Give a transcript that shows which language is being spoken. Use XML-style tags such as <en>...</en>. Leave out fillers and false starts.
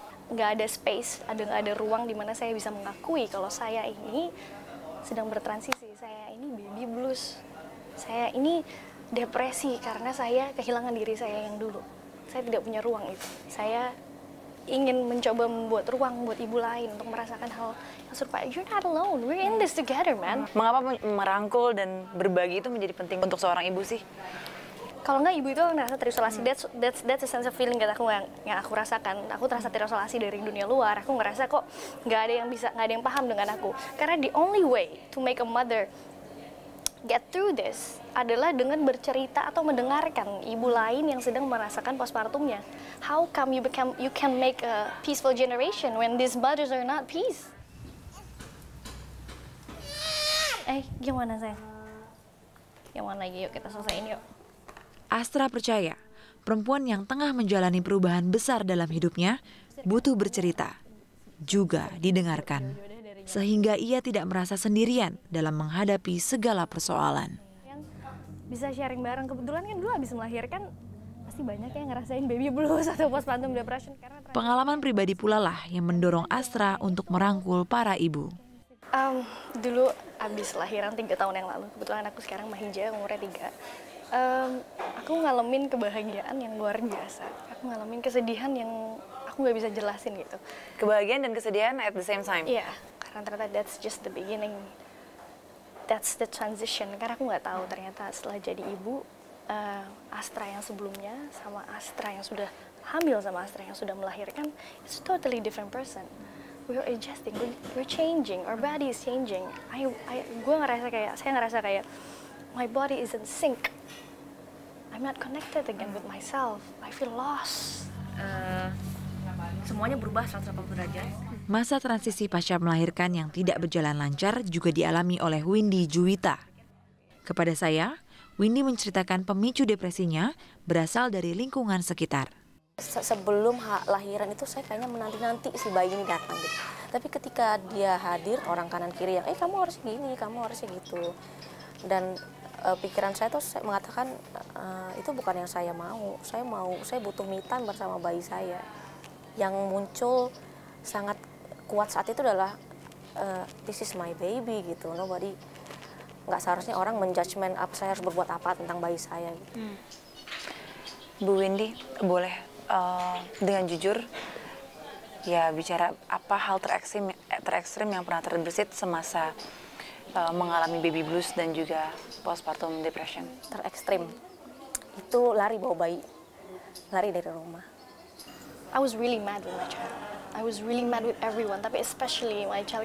<id>Nggak ada space, nggak ada ruang di mana saya bisa mengakui kalau saya ini sedang bertransisi, saya ini baby blues, saya ini depresi karena saya kehilangan diri saya yang dulu. Saya tidak punya ruang itu. Saya ingin mencoba membuat ruang buat ibu lain untuk merasakan hal yang serupa.</id> <en>You're not alone, we're in this together, man.</en> <id>Mengapa merangkul dan berbagi itu menjadi penting untuk seorang ibu sih? Kalau nggak, ibu itu ngerasa terisolasi.</id> <en>That's a sense of feeling</en> <id>yang aku rasakan. Aku terasa terisolasi dari dunia luar. Aku ngerasa kok nggak ada yang paham dengan aku. Karena</id> <en>the only way to make a mother get through this</en> <id>adalah dengan bercerita atau mendengarkan ibu lain yang sedang merasakan postpartumnya.</id> <en>How come you can make a peaceful generation when these mothers are not peace?</en> <id>Gimana sayang? Yang mana lagi? Yuk kita selesaiin yuk. Astra percaya, perempuan yang tengah menjalani perubahan besar dalam hidupnya butuh bercerita. juga didengarkan. Sehingga ia tidak merasa sendirian dalam menghadapi segala persoalan. Bisa sharing bareng, kebetulan kan dulu habis melahirkan pasti banyak yang ngerasain baby blues atau postpartum depression. Pengalaman pribadi pula lah yang mendorong Astra untuk merangkul para ibu. Dulu habis lahiran 3 tahun yang lalu, kebetulan aku sekarang Mahija, umurnya 3. Aku ngalamin kebahagiaan yang luar biasa. Aku ngalamin kesedihan yang aku nggak bisa jelasin gitu. Kebahagiaan dan kesedihan</id> <en>at the same time?</en> <id>Iya, karena ternyata</id> <en>that's just the beginning. That's the transition.</en> <id>Karena aku nggak tahu ternyata setelah jadi ibu, Astra yang sebelumnya sama Astra yang sudah hamil sama Astra yang sudah melahirkan,</id> <en>it's a totally different person. We're adjusting, we're changing, our body is changing.</en> <id>Saya ngerasa kayak</id> <en>my body is in sync. I'm not connected again with myself. I feel lost.</en> <id>Semuanya berubah 180 derajat. Masa transisi pasca melahirkan yang tidak berjalan lancar juga dialami oleh Windy Juwita. Kepada saya, Windy menceritakan pemicu depresinya berasal dari lingkungan sekitar. Sebelum lahiran itu saya kayaknya menanti-nanti si bayi ini datang gitu. Tapi ketika dia hadir, orang kanan kiri yang kamu harus gini, kamu harusnya gitu. Dan pikiran saya tuh mengatakan itu bukan yang saya mau. Saya butuh me time bersama bayi saya. Yang muncul sangat kuat saat itu adalah</id> <en>this is my baby</en> <id>gitu.</id> <en>Nobody,</en> <id>nggak seharusnya orang menjudgment apa saya harus berbuat apa tentang bayi saya gitu. Bu Windy, boleh dengan jujur ya bicara apa hal terekstrim yang pernah terbersit semasa mengalami baby blues dan juga postpartum depression? Terekstrim itu lari bawa bayi, lari dari rumah.</id> <en>I was really mad with my child. I was really mad with everyone, tapi especially my child.</en>